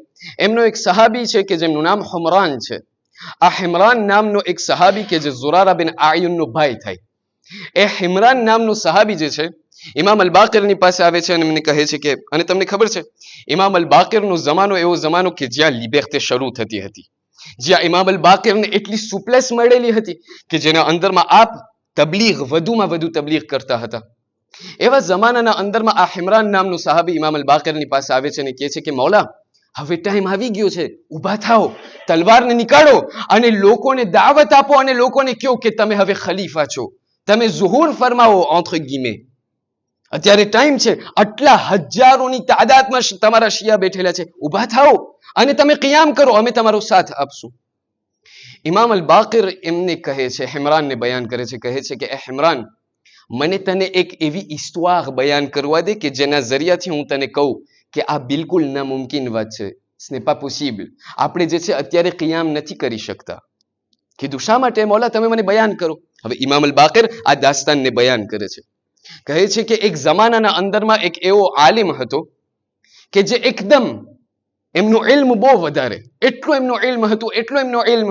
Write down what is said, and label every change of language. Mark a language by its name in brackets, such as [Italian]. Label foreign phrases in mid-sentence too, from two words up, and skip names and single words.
[Gujarati] એમનો એક સહાબી છે કે જેમનું નામ હુમરાન છે. આ હિમરાન નામનો એક સહાબી કે જે ઝુરારા બિન આયુનનો ભાઈ થાય, એ હિમરાન નામનો સહાબી જે છે ઇમામ અલ બાકરની પાસે આવે છે અને એમને કહે છે કે, અને તમને ખબર છે ઇમામ અલ બાકરનો જમાનો એવો જમાનો કે જ્યાં લિબર્ટી શરૂ થતી હતી, જ્યાં ઇમામ અલ બાકરને એટલી સુપ્લેસ મળેલી હતી કે જેના અંદરમાં આપ તબલીગ વધુમાં વધુ તબલીગ કરતા હતા. એવા જમાનાના અંદરમાં આ હિમરાન નામનો સહાબી ઇમામ અલ બાકરની પાસે આવે છે અને કહે છે કે મૌલા, હવે ટાઈમ આવી ગયો છે, ઊભા થાઓ, તલવારને નીકાળો અને લોકોને દાવત આપો અને લોકોને કહો કે તમે હવે ખલીફા છો, તમે ઝુહુર ફરમાવો [French] entre guillemets. [Gujarati] અત્યારે ટાઈમ છે, આટલા હજારોની તાદાદમાં તમારા શિયા બેઠેલા છે, ઊભા થાઓ અને તમે કિયામ કરો, અમે તમારો સાથ આપશું. ઇમામ અલ બાકર એમને કહે છે, હિમરાનને બયાન કરે છે, કહે છે કે એ હિમરાન, મને તને એક એવી ઇસ્તવાહ બયાન કરવા દે કે જેના જરિયાથી હું તને કહું કે આ બિલકુલ નામુમકિન વાત છે, [French] ce n'est pas possible. [Gujarati] આપણે જે છે અત્યારે કિયામ નથી કરી શકતા. કીધું શા માટે મૌલા, તમે મને બયાન કરો. હવે ઇમામ અલ બાકર આ દાસ્તાનને બયાન કરે છે, કહે છે કે એક જમાનાના અંદરમાં એક એવો આલિમ હતો કે જે એકદમ એમનો ઇલ્મ બહુ વધારે, એટલો એમનો ઇલ્મ હતો, એટલો એમનો ઇલ્મ.